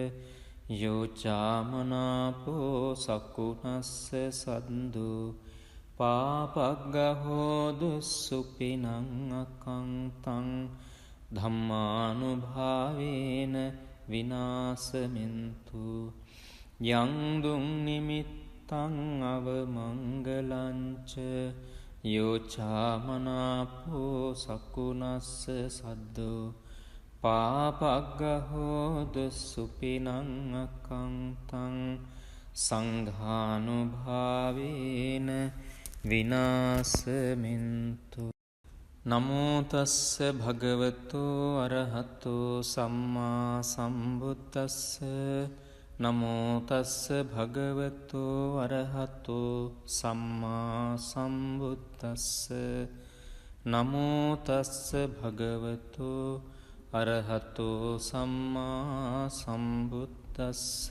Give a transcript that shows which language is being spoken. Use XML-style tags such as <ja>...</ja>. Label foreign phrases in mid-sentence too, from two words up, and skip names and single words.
<pi>යෝචාමනාපෝ සකුණස්ස සද්දු පාපග්ගහෝදු සුපිනං අකංතං ධම්මානුභාවේන විනාසමින්තු යං දුං නිමිත්තං අවමංගලංච යෝචාමනාපෝ සකුණස්ස සද්දු පාපග්ගහෝදු සුපිනං අකංතං සංඝානුභාවේන විනාසමින්තු නමෝ තස්ස භගවතු අරහතු සම්මා සම්බුද්දස්ස නමෝ තස්ස භගවතු අරහතු සම්මා සම්බුද්දස්ස නමෝ තස්ස භගවතු අරහතු සම්මා සම්බුද්දස්ස</pi>